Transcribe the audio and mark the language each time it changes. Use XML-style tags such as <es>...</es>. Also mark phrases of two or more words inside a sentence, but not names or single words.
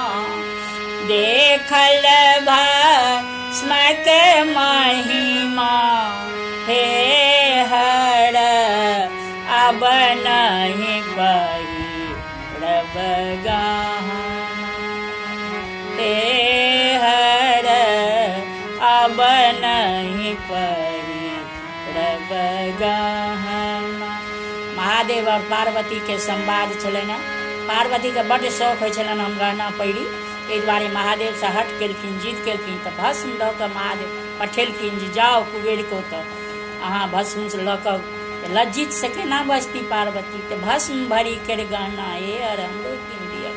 <mai>देखल भस्म के महिमा हे हर अब नहीं पहिरब गहना हे हर अब नहीं पहिरब गहना। महादेव और पार्वती के संवाद छलनि। पार्वती के बड्ड शौक होइ छलनि हम गहना पहिरी, ताहि दुआरे महादेव से हट केलखिन, जीत केलखिन तऽ भस्म लऽ कऽ महादेव पठेलखिन जे जाओ कुबेर को तऽ अहाँ भस्म लऽ कऽ लज्जित से केना बचती पार्वती, तऽ भस्म भरी कर गहना हे अर हमरो कीन दिअ।</mai>